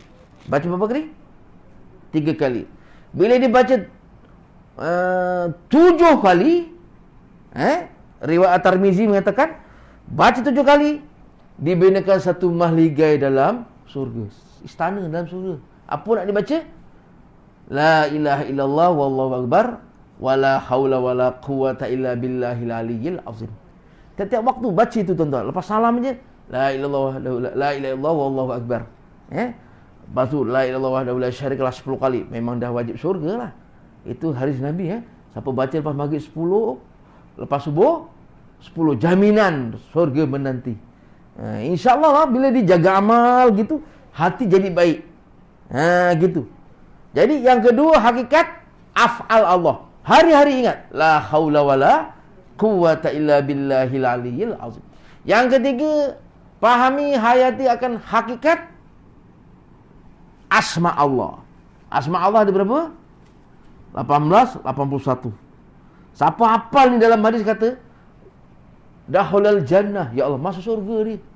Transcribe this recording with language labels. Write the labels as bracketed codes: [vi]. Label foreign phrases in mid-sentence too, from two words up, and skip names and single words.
[ms] Baca berapa kali? 3 kali. Bila dia baca 7 kali, riwayat At-Tirmizi mengatakan baca 7 kali dibinakan satu mahligai dalam surga, istana dalam surga. Apa nak dibaca? [ar] لا إله إلا الله والله أكبر ولا حول ولا قوة إلا بالله العلي العظيم. [ms] Setiap waktu baca itu tuan-tuan. Lepas salam je [ar] لا إله إلا الله والله أكبر. [ms] Lepas tu [ar] لا إله وحده لا شريك له [ms] 10 kali. Memang dah wajib syurga lah. Itu hadis Nabi. Siapa baca lepas maghrib 10, lepas subuh 10, jaminan syurga menanti. InsyaAllah lah, bila dijaga amal gitu, hati jadi baik. Gitu. Jadi yang kedua, hakikat [ar] أفعال الله. [ms] Hari-hari ingat [ar] لا حول ولا قوة إلا بالله العلي العظيم. [ms] Yang ketiga, pahami, hayati akan hakikat [ar] أسماء الله. أسماء الله [ms] ada berapa? 18, 81. Siapa hafal ni dalam hadis kata [ar] دخل الجنة يا الله, [ms] masuk surga ni.